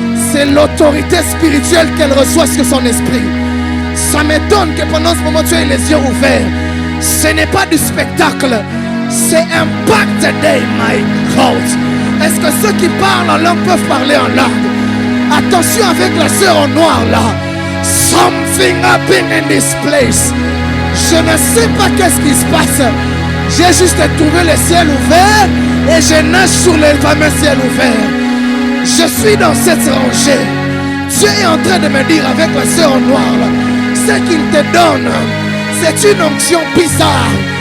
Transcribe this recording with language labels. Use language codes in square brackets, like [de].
[fr] C'est l'autorité spirituelle qu'elle reçoit sur son esprit. Ça m'étonne que pendant ce moment tu aies les yeux ouverts. Ce n'est pas du spectacle, c'est Impact Day, [en] my God. [fr] Est-ce que ceux qui parlent en langue peuvent parler en langue? Attention avec la sœur en noir là. [en] Something happened in this place. [fr] Je ne sais pas qu'est-ce qui se passe. J'ai juste trouvé le ciel ouvert et je nage sur le fameux ciel ouvert. Je suis dans cette rangée. Dieu est en train de me dire avec la sœur en noir là, ce qu'il te donne, c'est une onction bizarre.